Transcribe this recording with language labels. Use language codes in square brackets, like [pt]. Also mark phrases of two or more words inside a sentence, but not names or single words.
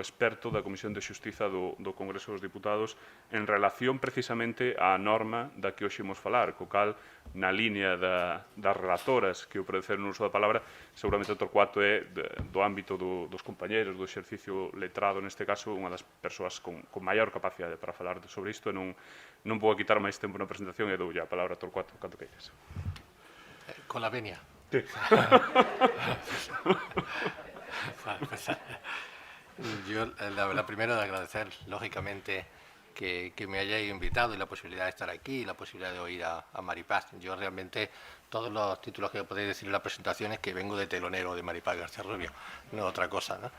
[gl] experto da Comisión de Xustiza do Congreso dos Diputados en relación precisamente á norma da que hoxe imos falar, co cal, na línea das relatoras que o predeceron no uso da palabra, seguramente o Torcuato é do ámbito dos compañeros, do exercicio letrado, neste caso, unha das persoas con maior capacidade para falar sobre isto, e non vou quitar máis tempo na presentación e doulle a palabra a Torcuato, canto queiras. [es] Con la venia. Sí. Yo, la primero de agradecer, lógicamente, que me hayáis invitado y la posibilidad de estar aquí y la posibilidad de oír a Maripaz. Yo realmente, todos los títulos que podéis decir en la presentación es que vengo de telonero de Maripaz García Rubio, no otra cosa, ¿no?